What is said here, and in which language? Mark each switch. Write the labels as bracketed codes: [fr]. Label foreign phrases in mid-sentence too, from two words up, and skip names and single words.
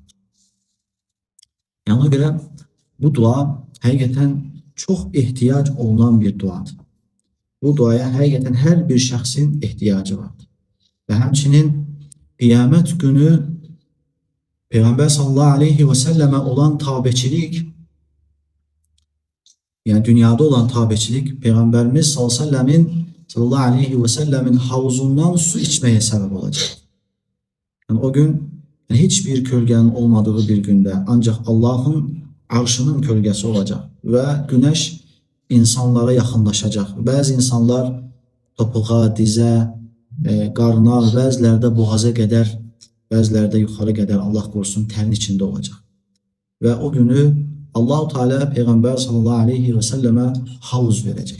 [az] Yəni ona görə bu dua həqiqətən çox ehtiyac olunan bir duadır. Bu duaya həqiqətən hər bir şəxsin ehtiyacı vardır. ve həmçinin qiyamət günü Peyğəmbər [ar] صلى الله عليه وسلم [az] olan tabeçilik, yani dünyada olan tabeçilik, Peyğəmbərimiz [ar] صلى الله عليه وسلم [tr] havuzundan su içmeye sebep olacak. Yani o gün yani hiçbir kölgenin olmadığı bir günde ancak Allah'ın arşının kölgesi olacak ve güneş insanlara yaxınlaşacaq. [az] Bəzi insanlar topuğa, dizə, qarna, bəziləri də boğaza qədər, bəziləri də yuxarı qədər, Allah qorusun, tərin içində olacaq. Və o günü Allah-u Teala Peyğəmbər [ar] صلى الله عليه وسلم [az] havuz verəcək.